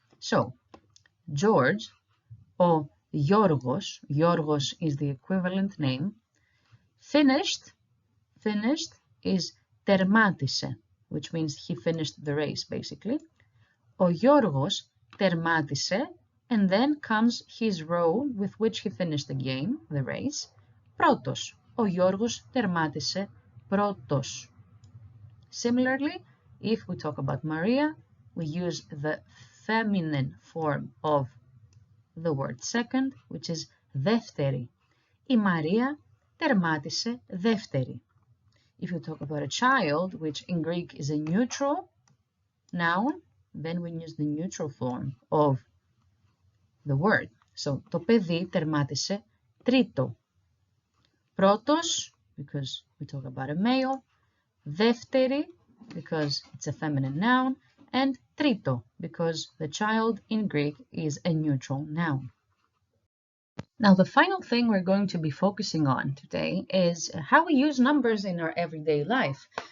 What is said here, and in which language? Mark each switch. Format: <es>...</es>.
<en>So, George, or Yorgos, Yorgos is the equivalent name, finished is τερμάτισε, which means he finished the race, basically.</en> <el>Ο Γιώργος τερμάτισε,</el> <en>and then comes his row with which he finished the game, the race.</en> <el>Πρώτος. Ο Γιώργος τερμάτισε πρώτος.</el> <en>Similarly, if we talk about Maria, we use the feminine form of the word second, which is δεύτερη.</en> <el>Η Μαρία τερμάτισε δεύτερη.</el> <en>If you talk about a child, which in Greek is a neutral noun, then we use the neutral form of the word.</en> <el>So, το παιδί τερμάτισε τρίτο.</el> <en>Πρώτος, because we talk about a male. Δεύτερη, because it's a feminine noun. And τρίτο, because the child in Greek is a neutral noun. Now, the final thing we're going to be focusing on today is how we use numbers in our everyday life.</en>